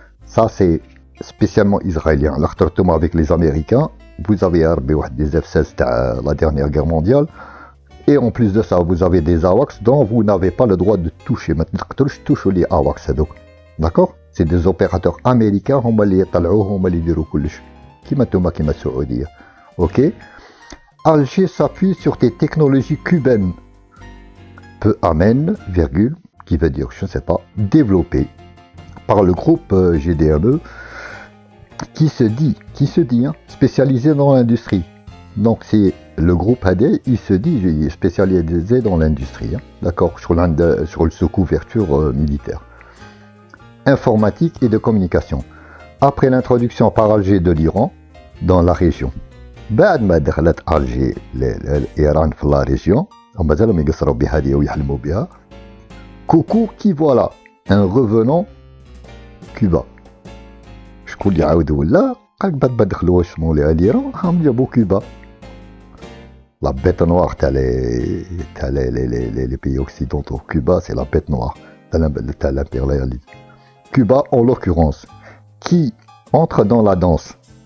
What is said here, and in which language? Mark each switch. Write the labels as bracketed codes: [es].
[fr] Ça, c'est spécialement israélien. L'achtertement avec les Américains, vous avez des F-16 de la dernière guerre mondiale, et en plus de ça, vous avez des AWACS dont vous n'avez pas le droit de toucher. Maintenant, touchez les AWACS, d'accord? C'est des opérateurs américains, [ar] هما اللي يطلعوه هما اللي يديروا كلش كيما نتوما كيما السعودية. OK. [fr] Alger s'appuie sur des technologies cubaines. Peu amène, virgule, qui veut dire, je ne sais pas, développées par le groupe GDME qui se dit spécialisé dans l'industrie. Donc c'est le groupe AD, il se dit spécialisé dans l'industrie, d'accord, sur sous couverture militaire. Informatique et de communication. Après l'introduction par Alger de l'Iran, dans la région. [ar] بعد ما دخلت ألجي إيران في [fr] la région [ar] ومازالهم يقصروا بهذه ويحلموا بها. [fr] Coucou qui voilà un revenant Cuba. [ar] شكون اللي عاود ولا قالك بعد ما دخلوا شمولي l'Iran هم جابوا كوبا. [fr] La bête noire les pays occidentaux. Cuba, c'est la bête noire de l'impérialisme. Cuba, en l'occurrence, qui entre dans la danse.